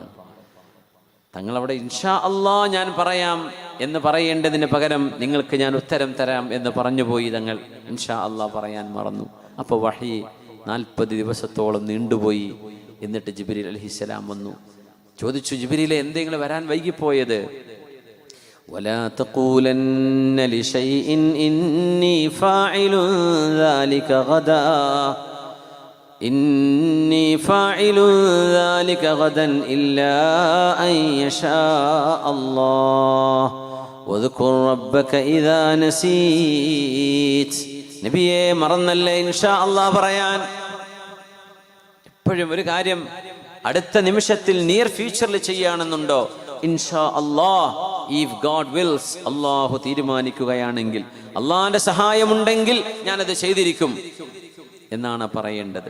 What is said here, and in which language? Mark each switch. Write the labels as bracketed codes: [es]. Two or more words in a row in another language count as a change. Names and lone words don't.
[ml] തങ്ങളവിടെ [ar] إن شاء الله [ml] ഞാൻ പറയാം എന്ന് പറയേണ്ടതിന് പകരം നിങ്ങൾക്ക് ഞാൻ ഉത്തരം തരാം എന്ന് പറഞ്ഞുപോയി. തങ്ങൾ [ar] إن شاء الله [ml] പറയാൻ മറന്നു. അപ്പോൾ വഹി 40 ദിവസത്തോളം നീണ്ടുപോയി. എന്നിട്ട് ജിബ്രീൽ അലൈഹിസ്സലാം വന്നു. ചോദിച്ചു, ജിബ്രീലെ എന്തെങ്കിലും വരാൻ വൈകിപ്പോയത്? [ar] ولا تقولن لشيء إني فاعل ذلك غدا إني فاعل ذلك غدا إلا أن يشاء الله واذكر ربك إذا نسيت. [ml] നബിയെ മറന്നല്ലേ [ar] إن شاء الله [ml] പറയാൻ? എപ്പോഴും ഒരു കാര്യം അടുത്ത നിമിഷത്തിൽ [en] near future [ml] ചെയ്യാണെന്നുണ്ടോ? [ar] إن شاء الله, [en] if God wills, [ml] അല്ലാഹു തീരുമാനിക്കുകയാണെങ്കിൽ, അള്ളാഹിന്റെ സഹായമുണ്ടെങ്കിൽ ഞാനത് ചെയ്തിരിക്കും എന്നാണ് പറയേണ്ടത്.